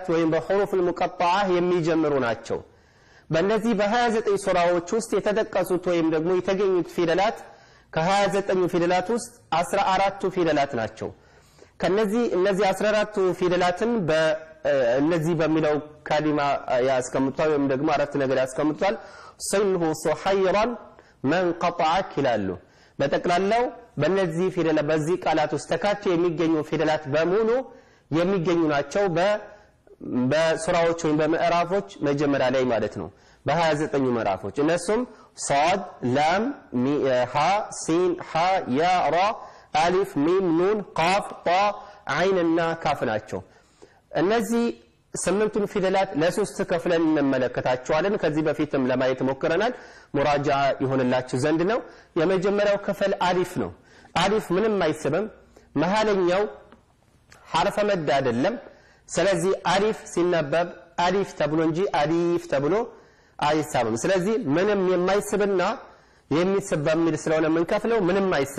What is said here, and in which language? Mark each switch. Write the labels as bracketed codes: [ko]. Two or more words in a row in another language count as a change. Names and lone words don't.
[am] ወይም በሁሩፍ المقطعه የሚጀምሩ ናቸው በእነዚህ በ29 ሱራዎች ውስጥ የተጠቀሱት ወይም ደግሞ የተገኙት ፊደላት ከ29 ፊደላት ውስጥ 14ቱ ፊደላት ናቸው ከነዚህ እነዚህ 14ቱ ፊደላትን በእነዚህ በሚለው ካሊማ ያስቀምጣል ወይም ደግሞ አራት ነገር ያስቀምጣል ሰይሁ ሱሐይራን [ar] من قطعك [am] ይላሉ በተቀላላው በእነዚህ ፊደላት በዚህ ቃላት ውስጥ ተካተው የሚገኙ ፊደላት በሙሉ የሚገኙ ናቸው በሱራዎች ወይም በምዕራፎች መጀመሪያ ላይ ማለት ነው በ29 ምዕራፎች እነሱም [ar] صاد لام ها سين ها يا را الف ميم نون قاف طا عين [am] እና ካፍ ናቸው እነዚህ ስምንቱን ፊደላት ለሶስት ከፍለን እንመለከታቸዋለን ከዚህ በፊትም ለማየት ሞክረናል ሙራጃ ይሆንላችሁ ዘንድ ነው የመጀመሪያው ክፍል አሊፍ ነው አሊፍ ምንም አይስብም መሃለኛው ሐርፈ መድ አይደለም ስለዚህ አሊፍ ሲነበብ አሊፍ ተብሎ እንጂ አሊፍ ተብሎ አይሳብም ስለዚህ ምንም የማይስብና የሚስብ በሚል ስለሆነ መንከፍለው ምንም